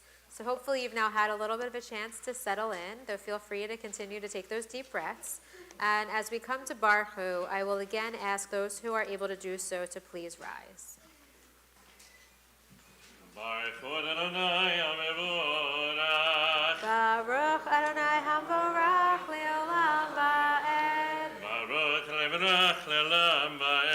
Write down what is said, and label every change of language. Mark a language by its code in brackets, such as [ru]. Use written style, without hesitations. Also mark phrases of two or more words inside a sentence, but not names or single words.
[en] So hopefully you've now had a little bit of a chance to settle in, though feel free to continue to take those deep breaths. And as we come to [he] ברוך הוא, [en] I will again ask those who are able to do so to please rise. [he] ברוך ה' המבורך. ברוך ה' המבורך לעולם ועד. ברוך לעולם ועד.